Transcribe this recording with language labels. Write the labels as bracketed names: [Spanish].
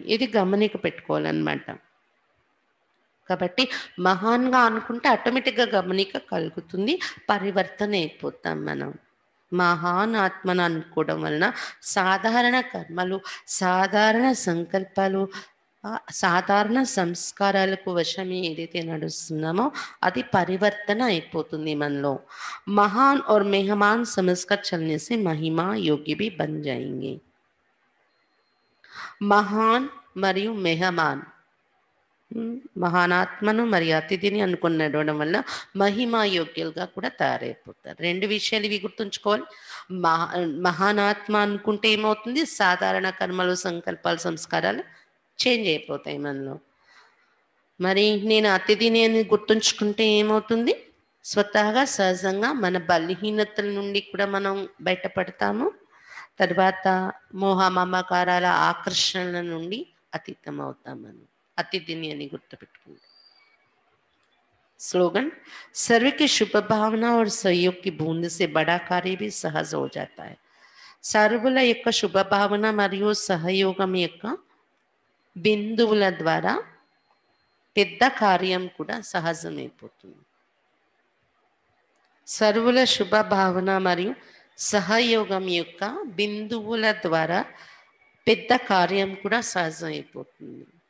[Telugu] ఇది గమనిక పెట్టుకోవాలన్నమాట. కాబట్టి మహాన్గా అనుకుంటే ఆటోమేటిక్గా గమనిక కలుగుతుంది, పరివర్తన అయిపోతాం మనం. మహాన్ ఆత్మను అనుకోవడం వలన సాధారణ కర్మలు, సాధారణ సంకల్పాలు, సాధారణ సంస్కారాలకు వశమే ఏదైతే నడుస్తున్నామో అది పరివర్తన అయిపోతుంది మనలో. [Hindi] మహాన్ और मेहमान समझकर चलने से महिमा योगी भी बन जाएंगे. [Telugu] మహాన్ మరియు మెహమాన్, మహానాత్మను మరియు అతిథిని అనుకుని నడవడం వల్ల మహిమా యోగ్యులుగా కూడా తయారైపోతారు. రెండు విషయాలు ఇవి గుర్తుంచుకోవాలి. మహా మహానాత్మ అనుకుంటే ఏమవుతుంది, సాధారణ కర్మలు, సంకల్పాలు, సంస్కారాలు చేంజ్ అయిపోతాయి మనలో. మరి నేను అతిథిని అని గుర్తుంచుకుంటే ఏమవుతుంది, స్వతహాగా సహజంగా మన బలహీనతల నుండి కూడా మనం బయటపడతాము. తర్వాత మోహ మమకారాల ఆకర్షణల నుండి అతీతం అవుతాం మనం. అతిథిని అని గుర్తుపెట్టుకుంటాం. [Hindi] स्लोगन, सर्व की शुभ भावना और सहयोग की बूंद से बड़ा कार्य भी सहज हो जाता है. [Telugu] సర్వుల యొక్క శుభ భావన మరియు సహయోగం యొక్క బిందువుల ద్వారా పెద్ద కార్యం కూడా సహజమైపోతుంది. సర్వుల శుభ భావన మరియు సహయోగం యొక్క బిందువుల ద్వారా పెద్ద కార్యం కూడా సహజమైపోతుంది.